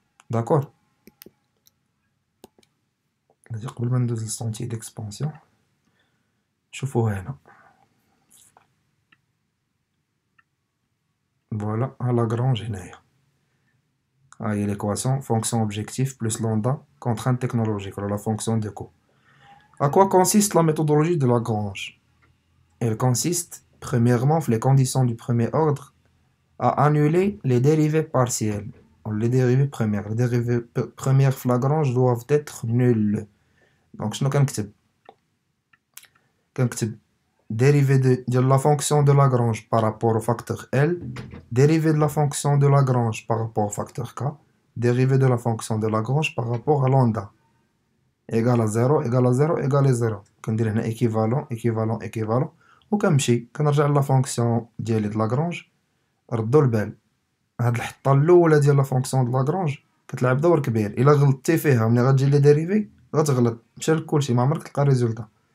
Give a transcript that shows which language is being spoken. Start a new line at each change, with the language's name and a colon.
Arabic: داكور؟ هادي قبل ما ندوز للسونتي ديكسبانسيون شوفوها هنا. فوالا ها لاغرانج هنايا، ها هي ليكواسيون فونكسيون اوبجيكتيف بلس لوندا كونترانت تكنولوجيك ولا لا فونكسيون ديكو.
French: À quoi consiste la méthodologie de Lagrange? elle consiste premièrement les conditions du premier ordre à annuler les dérivées partielles. Les dérivées premières. Les dérivées premières flagranges doivent être nulles. Donc, je
Arabic: كنكتب
French: dérivée de la fonction de Lagrange par rapport au facteur L, dérivée de la fonction de Lagrange par rapport au facteur K, dérivée de la fonction de Lagrange par rapport à lambda, égale à 0, égale à 0, égale à 0.
Arabic: كندير هنا
French: équivalent, équivalent, équivalent,
Arabic: وكنمشي كنرجع لا فونكسيون ديالي د لاغرانج. ردوا البال، هاد الحطه الاولى ديال لا فونكسيون د لاغرانج كتلعب دور كبير. الا غلطتي فيها ملي غتجي لي ديريفي غتغلط، مشى لك كلشي، ما عمرك تلقى ريزولتا.